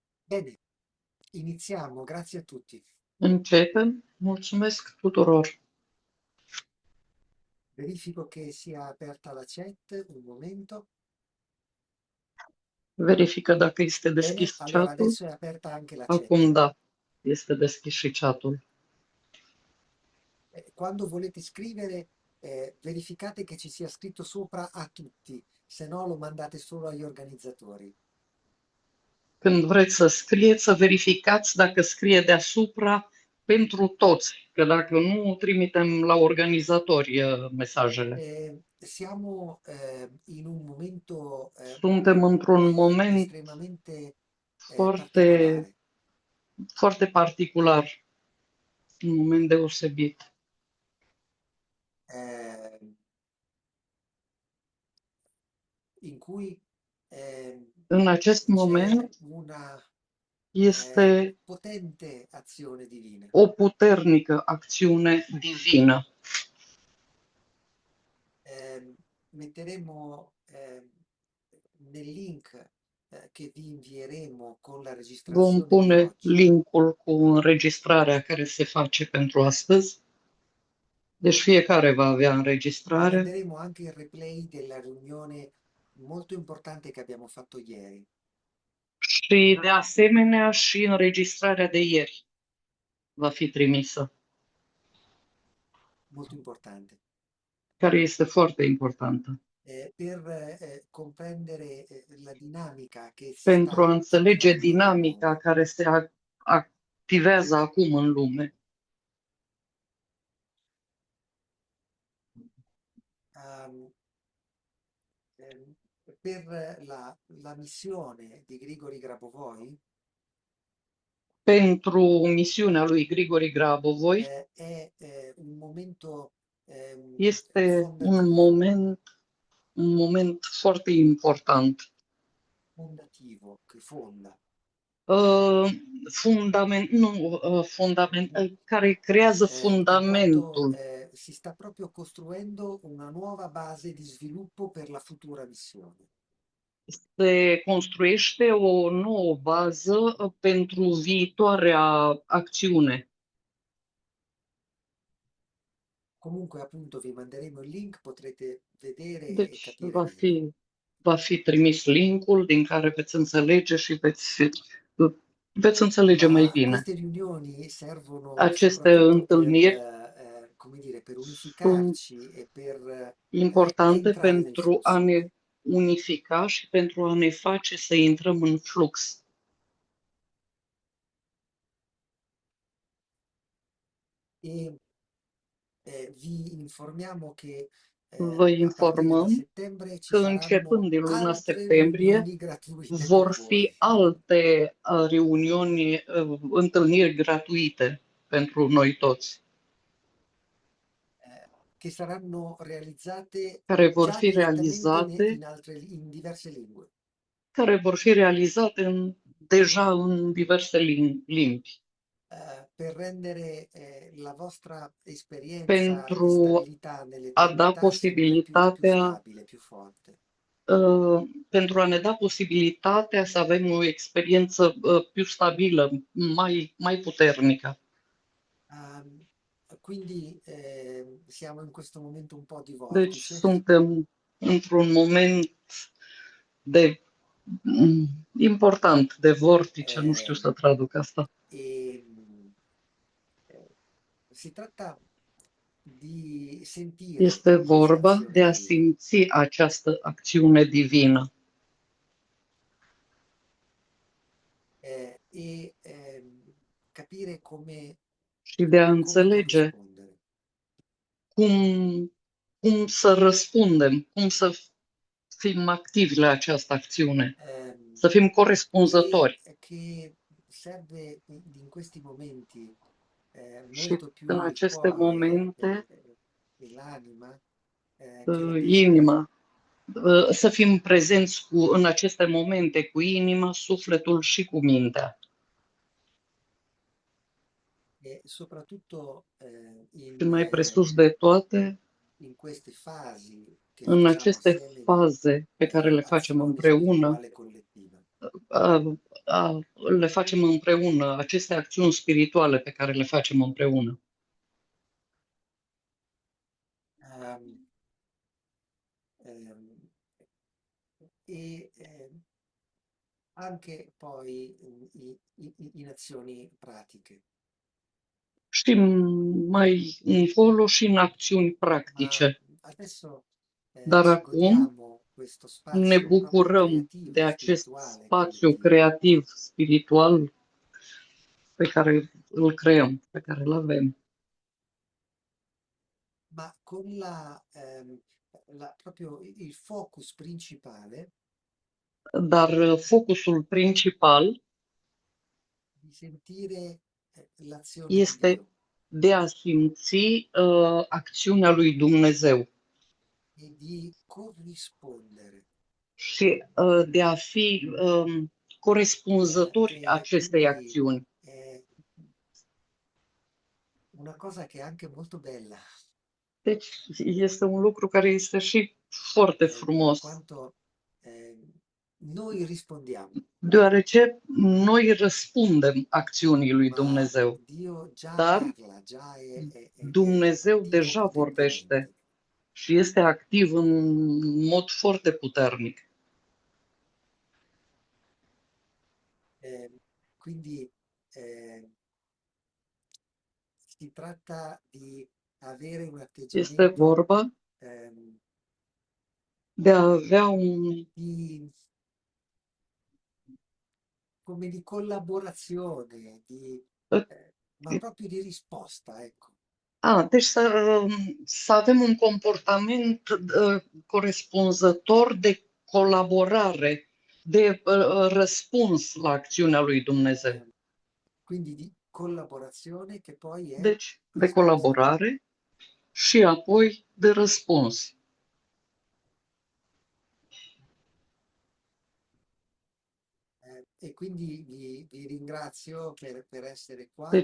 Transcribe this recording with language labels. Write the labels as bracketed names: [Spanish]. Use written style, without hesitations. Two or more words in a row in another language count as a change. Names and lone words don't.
[Italian] Bene, iniziamo, grazie a tutti. [Romanian] Începem. Mulțumesc tuturor. [Italian] Verifico che sia aperta la chat, un momento. [Romanian] Verifică dacă este [Italian] Bene, [Romanian] deschis [Italian] allora [Romanian] chatul. [Italian] adesso è aperta anche la [Romanian] Acum [Italian] chat. [Romanian] da, este deschis și chatul. [Italian] Quando volete scrivere, verificate che ci sia scritto sopra a tutti, se no lo mandate solo agli organizzatori. [Romanian] Când vreți să scrieți, să verificați dacă scrie deasupra pentru toți, că dacă nu, trimitem la organizatori mesajele. [Italian] Siamo in un momento [Romanian] Suntem într-un moment [Italian] estremamente [Romanian] foarte, [Italian] particolare. [Romanian] foarte particular, un moment deosebit. [Italian] eh, in cui [Romanian] În acest [Italian] c'è [Romanian] moment [Italian] una [Romanian] este [Italian] potente azione divina. [Romanian] o puternică acțiune divină. [Italian] Metteremo nel link che vi invieremo con la [Romanian] Vom [Italian] registrazione di [Romanian] pune [Italian] oggi. [Romanian] linkul cu înregistrarea care se face pentru astăzi. Deci fiecare va avea înregistrare [Italian] Manderemo anche il replay della riunione molto importante che abbiamo fatto ieri. [Romanian] și de asemenea și înregistrarea de ieri va fi trimisă, [Italian] Molto importante. [Romanian] care este foarte importantă. [Italian] Per comprendere la dinamica che si [Romanian] Pentru a [Italian] sta [Romanian] înțelege [Italian] attivando nel [Romanian] dinamica [Italian] mondo. [Romanian] care se activează acum în lume. [Italian] Um, per la missione di Grigori Grabovoi [Romanian] Pentru misiunea lui Grigori Grabovoi [Italian] è un momento [Romanian] este [Italian] fondativo, [Romanian] un moment foarte important. [Italian] fondativo che fonda. [Romanian] Care creează [Italian] In quanto [Romanian] fundamentul. [Italian] si sta proprio costruendo una nuova base di sviluppo per la futura missione. [Romanian] Se construiește o nouă bază pentru viitoarea acțiune. [Italian] Comunque, appunto, vi manderemo il link, potrete vedere e [Romanian] Deci [Italian] capire meglio. [Romanian] va fi trimis linkul din care veți înțelege și veți înțelege mai [Italian] Ma [Romanian] bine. [Italian] queste riunioni servono [Romanian] Aceste [Italian] soprattutto per, [Romanian] întâlniri [Italian] come dire, per [Romanian] sunt [Italian] unificarci e per [Romanian] importante [Italian] entrare nel [Romanian] pentru a [Italian] flusso. [Romanian] ne unifica și pentru a ne face să intrăm în flux. [Italian] E vi informiamo che [Romanian] Vă [Italian] a partire da [Romanian] informăm [Italian] settembre ci [Romanian] că [Italian] saranno [Romanian] începând din luna [Italian] altre [Romanian] septembrie [Italian] riunioni gratuite per [Romanian] vor fi [Italian] voi, [Romanian] alte reuniuni, întâlniri gratuite pentru noi toți, [Italian] che saranno realizzate [Romanian] care vor [Italian] già [Romanian] fi [Italian] direttamente [Romanian] realizate, [Italian] in diverse lingue. [Romanian] deja în diverse limbi, [Italian] Per rendere la vostra esperienza di [Romanian] pentru [Italian] stabilità [Romanian] a da [Italian] nell'eternità sempre più [Romanian] posibilitatea [Italian] stabile, più forte. [Romanian] pentru a ne da posibilitatea să avem o experiență più stabilă, mai puternică. [Italian] Quindi siamo in questo momento un po' di [Romanian] Deci [Italian] vortice. [Romanian] suntem într-un moment de important, de vortice, nu știu să ehm, traduc asta. [Italian] e si tratta di sentire [Romanian] Este [Italian] questa [Romanian] vorba [Italian] azione [Romanian] de a [Italian] divina. [Romanian] simți această acțiune divină [Italian] E capire [Romanian] și de a [Italian] come [Romanian] înțelege [Italian] corrispondere. [Romanian] cum, cum să răspundem, cum să fim activi la această acțiune, Ehm, să fim [Italian] e [Romanian] corespunzători. [Italian] che serve in questi momenti [Romanian] Și [Italian] molto più [Romanian] în [Italian] il [Romanian] aceste [Italian] cuore [Romanian] momente, [Italian] e l'anima che la testa. [Romanian] inima, să fim prezenți în aceste momente cu inima, sufletul și cu mintea. [Italian] E soprattutto [Romanian] Și mai presus de toate, [Italian] in queste fasi che [Romanian] în [Italian] facciamo [Romanian] aceste [Italian] assieme di [Romanian] faze pe care le facem [Italian] azione [Romanian] împreună, [Italian] spirituale collettiva. [Romanian] le facem împreună, aceste acțiuni spirituale pe care le facem împreună. [Italian] Ehm, ehm, anche poi in azioni pratiche. [Romanian] Și mai încolo și în acțiuni [Italian] Ma [Romanian] practice. [Italian] adesso [Romanian] Dar [Italian] ci [Romanian] acum [Italian] godiamo questo [Romanian] ne [Italian] spazio proprio [Romanian] bucurăm de [Italian] creativo, [Romanian] acest [Italian] spirituale [Romanian] spațiu [Italian] collettivo. [Romanian] creativ, spiritual pe care îl creăm, pe care îl avem. [Italian] Ma con proprio il focus principale [Romanian] Dar focusul principal [Italian] di sentire l'azione di [Romanian] este [Italian] Dio [Romanian] de a simți acțiunea lui Dumnezeu [Italian] e di corrispondere. [Romanian] și de a fi corespunzători [Italian] E [Romanian] acestei [Italian] quindi [Romanian] acțiuni. [Italian] è una cosa che è anche molto bella, [Romanian] Deci este un lucru care este și foarte [Italian] per [Romanian] frumos, [Italian] quanto noi rispondiamo, [Romanian] deoarece noi răspundem acțiunii lui [Italian] ma [Romanian] Dumnezeu, [Italian] Dio già [Romanian] dar [Italian] parla, già è [Romanian] Dumnezeu [Italian] attivo [Romanian] deja vorbește [Italian] potentemente. [Romanian] și este activ în mod foarte puternic. [Italian] Eh, quindi eh, si tratta di avere un [Romanian] Este [Italian] atteggiamento [Romanian] vorba ehm, de a avea un... [Italian] di, come di collaborazione, ma proprio di risposta, ecco. [Romanian] Deci să avem un comportament corespunzător de colaborare, de răspuns la acțiunea lui Dumnezeu. [Italian] Quindi di collaborazione che poi è [Romanian] Deci, de [Italian] risposta. [Romanian] colaborare și apoi de răspuns. [Italian] E quindi vi ringrazio per essere qua